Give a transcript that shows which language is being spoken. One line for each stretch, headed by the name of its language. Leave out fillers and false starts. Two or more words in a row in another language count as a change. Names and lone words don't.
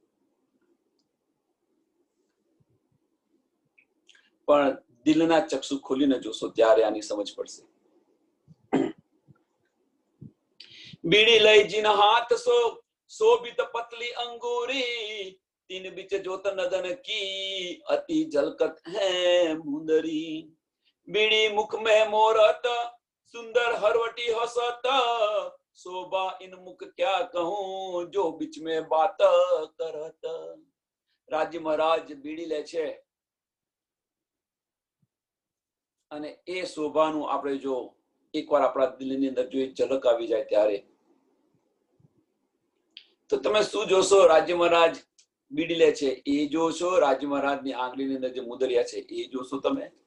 Gujarati: પણ દિલના ચક્ષુ ખોલીને જોશો ત્યારે આની સમજ પડશે.
Hindi: बीड़ी लई जिन हाथ शोभित पतली अंगूरी, तीन बीच जोत नदन की अति झलकत है मुंदरी. बीड़ी मुख में मोरत सुंदर हरवटी हसत, शोभा इन मुख क्या कहूं जो बीच में बात करत.
Gujarati: રાજ્ય મહારાજ બીડી લે છે અને એ શોભાનું આપણે જો એકવાર આપણા દિલની અંદર જો એક ઝલક આવી જાય ત્યારે તો તમે શું જોશો? રાજ્ય મહારાજ બીડી લે છે એ જોશો, રાજ્ય મહારાજની આંગળીની અંદર જે મુદરિયા છે એ જોશો, તમે